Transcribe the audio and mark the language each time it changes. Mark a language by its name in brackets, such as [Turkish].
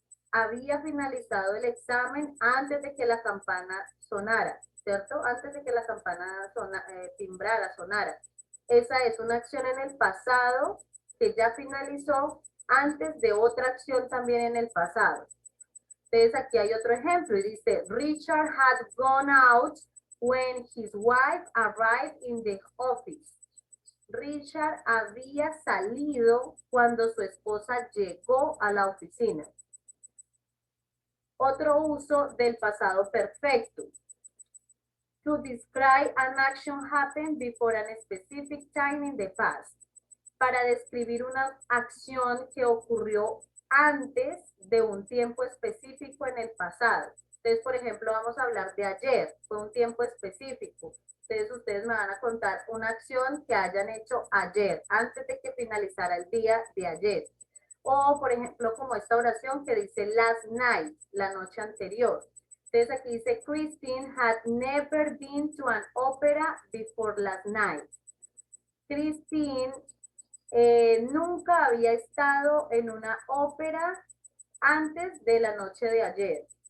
[Spanish] Había finalizado el examen antes de que la campana sonara, ¿cierto? Antes de que la campana timbrara, sonara. Esa es una acción en el pasado que ya finalizó antes de otra acción también en el pasado. Entonces aquí hay otro ejemplo y dice, [English] Richard had gone out when his wife arrived in the office. [Spanish] Richard había salido cuando su esposa llegó a la oficina. Otro uso del pasado perfecto. [English] To describe an action happened before a specific time in the past. [Spanish] Para describir una acción que ocurrió antes de un tiempo específico en el pasado. Entonces, por ejemplo, vamos a hablar de ayer, fue un tiempo específico. Entonces, ustedes me van a contar una acción que hayan hecho ayer, antes de que finalizara el día de ayer. O, por ejemplo, como esta oración que dice [English] last night, [Spanish] la noche anterior. Entonces, aquí dice, [English] Christine had never been to an opera before last night. [Spanish] Christine nunca había estado en una ópera antes de la noche de ayer.